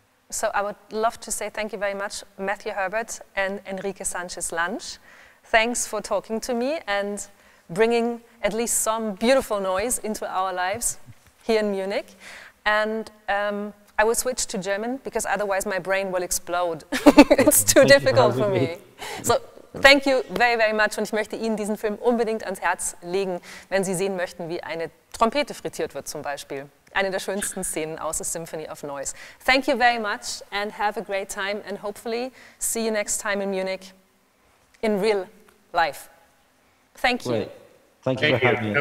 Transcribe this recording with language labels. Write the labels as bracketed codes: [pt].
[en] So I would love to say thank you very much, Matthew Herbert and Enrique Sánchez Lansch. Thanks for talking to me and bringing at least some beautiful noise into our lives here in Munich. And I will switch to German because otherwise my brain will explode. It's too difficult for me. So thank you very, very much. [de] Und ich möchte Ihnen diesen Film unbedingt ans Herz legen, wenn Sie sehen möchten, wie eine Trompete frittiert wird zum Beispiel. Eine der schönsten Szenen aus A Symphony of Noise. [en] Thank you very much and have a great time and hopefully see you next time in Munich in real life. Thank you. Great. Thank you for having me.